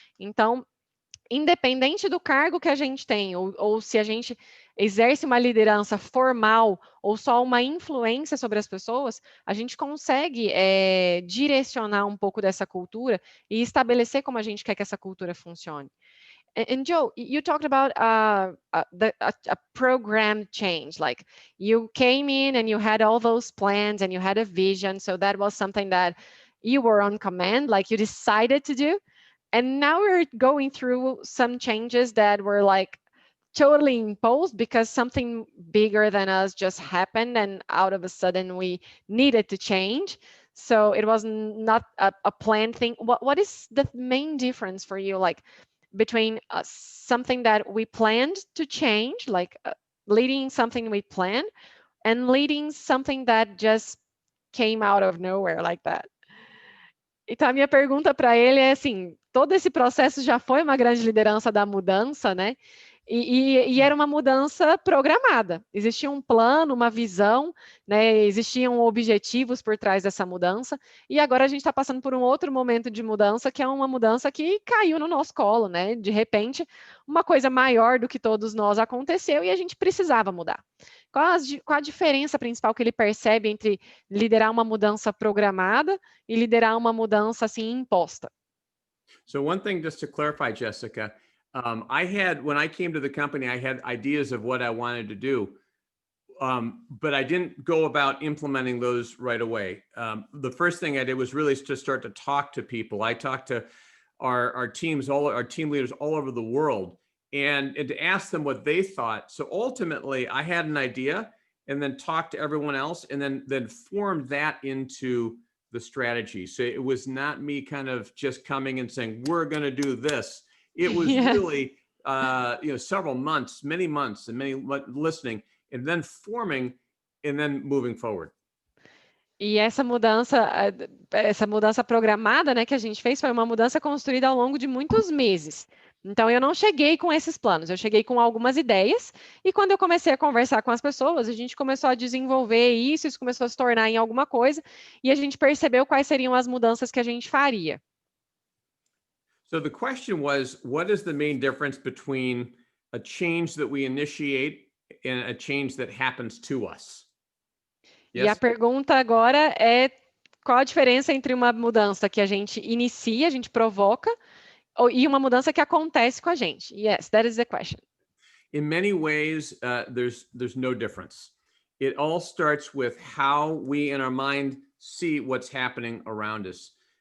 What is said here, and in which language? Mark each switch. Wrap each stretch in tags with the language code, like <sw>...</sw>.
<pt>Então, independente do cargo que a gente tem, ou se a gente exerce uma liderança formal ou só uma influência sobre as pessoas, a gente consegue direcionar um pouco dessa cultura e estabelecer como a gente quer que essa cultura funcione.</pt> <en>And Joe, you talked about a program change. Like you came in and you had all those plans and you had a vision. So that was something that you were on command, like you decided to do. And now we're going through some changes that were like totally imposed because something bigger than us just happened and out of a sudden we needed to change. So it was not a planned thing. What is the main difference for you, like between something that we planned to change, like leading something we planned, and leading something that just came out of nowhere like that?</en> <pt>Então, a minha pergunta para ele é assim: todo esse processo já foi uma grande liderança da mudança, né? E era uma mudança programada. Existia um plano, uma visão, né? Existiam objetivos por trás dessa mudança. E agora a gente está passando por um outro momento de mudança, que é uma mudança que caiu no nosso colo, né? De repente, uma coisa maior do que todos nós aconteceu e a gente precisava mudar. Qual a diferença principal que ele percebe entre liderar uma mudança programada e liderar uma mudança assim imposta?</pt> <en>So one thing just to clarify, Jessica, when I came to the company, I had ideas of what I wanted to do, but I didn't go about implementing those right away. The first thing I did was really to start to talk to people. I talked to our teams, all our team leaders all over the world, and to ask them what they thought. So ultimately, I had an idea, and then talked to everyone else, and then formed that into the strategy. So it was not me kind of just coming and saying, we're going to do this. It was Yes. really, several months, many months and many listening and then forming and then moving forward.</en> <pt>E essa mudança programada, né, que a gente fez, foi uma mudança construída ao longo de muitos meses. Então, eu não cheguei com esses planos, eu cheguei com algumas ideias, e quando eu comecei a conversar com as pessoas, a gente começou a desenvolver isso começou a se tornar em alguma coisa, e a gente percebeu quais seriam as mudanças que a gente faria.</pt> <en>So the question was, what is the main difference between a change that we initiate and a change that happens to us?</en> <pt>E a</pt> <en>Yes?</en> <pt>pergunta agora é qual a diferença entre uma mudança que a gente inicia, a gente provoca, e uma mudança que acontece com a gente?</pt> <en>Yes, that is the question. In many ways, there's no difference. It all starts with how we in our mind see what's happening around us.</en>